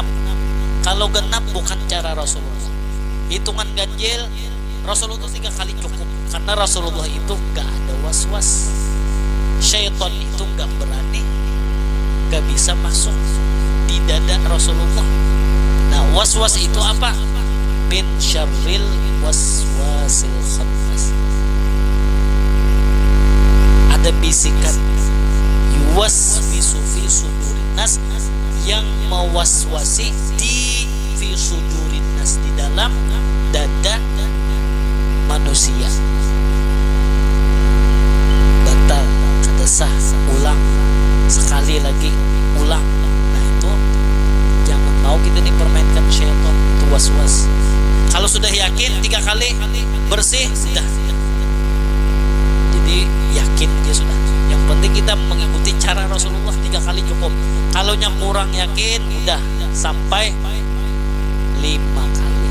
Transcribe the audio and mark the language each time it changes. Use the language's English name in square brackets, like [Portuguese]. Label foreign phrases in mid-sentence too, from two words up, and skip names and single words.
[Indonesian] Kalau genap bukan cara Rasulullah. Hitungan ganjil Rasulullah 3 kali cukup, karena Rasulullah itu gak ada was-was. Syaitan itu gak berani, gak bisa masuk di dada Rasulullah. Nah, was-was itu apa? [Arabic] من شر الوسواس الخناس. [Indonesian] Ada bisikan [Arabic] يوسوس في صدور الناس, [Indonesian] yang mewaswasi di [Arabic] في صدور الناس, [Indonesian] di dalam dada manusia. [Banjar] Batal, kada sah, ulang sekali lagi, ulang. [Indonesian] Nah, itu jangan mau kita dipermainkan syaitan, itu was-was. Kalau sudah yakin 3 kali bersih, sudah. Jadi yakin dia sudah. Yang penting kita mengikuti cara Rasulullah, 3 kali cukup. Kalau yang kurang yakin, udah sampai 5 kali.